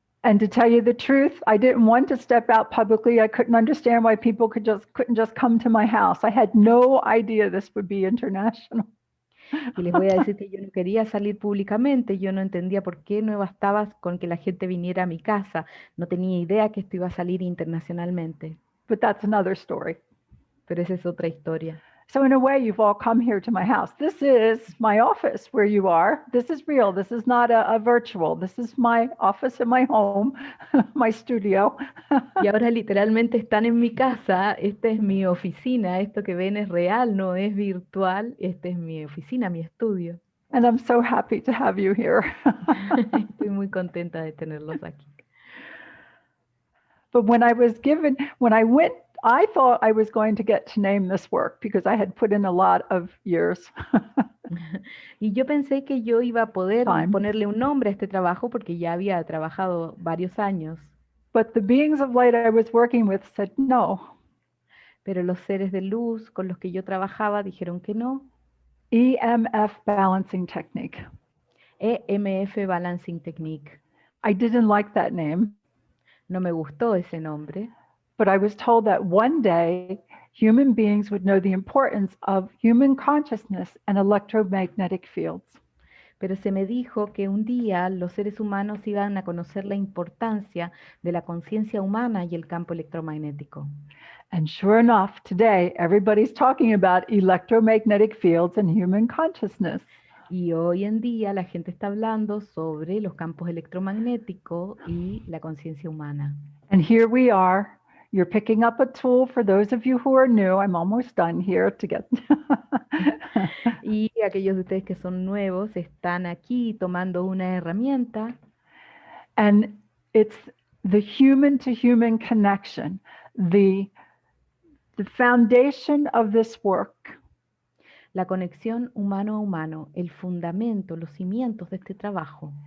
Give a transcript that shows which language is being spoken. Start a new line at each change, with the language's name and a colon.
English: And to tell you the truth, I didn't want to step out publicly. I couldn't understand why people couldn't just come to my house. I had no idea this would be international.
Spanish: Y les voy a decir que yo no quería salir públicamente, yo no entendía por qué no bastaba con que la gente viniera a mi casa, no tenía idea que esto iba a salir internacionalmente.
English: But that's another story.
Spanish: Pero esa es otra historia.
English: So in a way, you've all come here to my house. This is my office where you are. This is real. This is not a virtual. This is my office in my home, my studio.
Spanish: Y ahora literalmente están en mi casa, esta es mi oficina, esto que ven es real, no es virtual, esta es mi oficina, mi estudio.
English: And I'm so happy to have you here.
Spanish: Estoy muy contenta de tenerlos aquí.
English: But when I went, I thought I was going to get to name this work because I had put in a lot of years.
Spanish: Y yo pensé que yo iba a poder
English: Time.
Spanish: ponerle un nombre a este trabajo porque ya había trabajado varios años.
English: But the beings of light I was working with said no.
Spanish: Pero los seres de luz con los que yo trabajaba dijeron que no.
English: EMF balancing technique. EMF Balancing Technique. I didn't like that name.
Spanish: No me gustó ese nombre.
English: But I was told that one day human beings would know the importance of human consciousness and electromagnetic fields.
Spanish: Pero se me dijo que un día los seres humanos iban a conocer la importancia de la conciencia humana y el campo electromagnético.
English: And sure enough, today everybody's talking about electromagnetic fields and human consciousness.
Spanish: Y hoy en día la gente está hablando sobre los campos electromagnéticos y la conciencia humana.
English: And here we are. You're picking up a tool for those of you who are new. I'm almost done here to get.
Spanish: Y aquellos de ustedes que son nuevos están aquí tomando una herramienta.
English: And it's the human to human connection. The foundation of this work
Spanish: La conexión humano a humano, el fundamento, los cimientos de este trabajo,